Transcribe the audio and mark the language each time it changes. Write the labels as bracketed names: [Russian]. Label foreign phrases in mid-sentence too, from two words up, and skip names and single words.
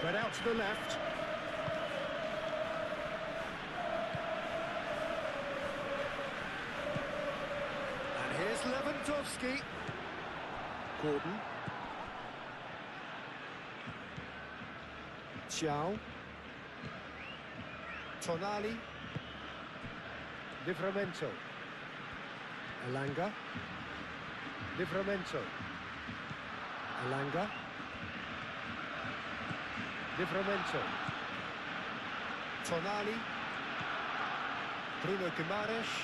[English] Spread out to the left. And here's Lewandowski. Gordon. Xiao. Tonali. Livramento. Elanga. Livramento. Elanga. Livramento. Tonali. Bruno Guimaraes.